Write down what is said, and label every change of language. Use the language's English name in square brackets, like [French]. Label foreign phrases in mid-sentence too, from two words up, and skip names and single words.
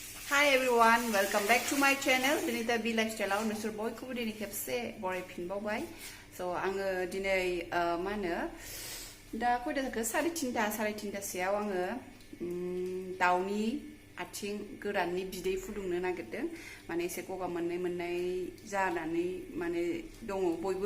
[English] Hi everyone, welcome back to my channel. [Bodo] Dinita B lifestyle आव नोंसोर बयखौबो दिनै खेबसे बरायफिनबावबाय. So आङो दिनै मा होनो दा खयथा जाखो 3:30 आङो दाउनि आथिं गोराननि बिदै फुदुंनो नागिरदों. माने एसे गगा मोननाय जानानै माने दङ बयबो.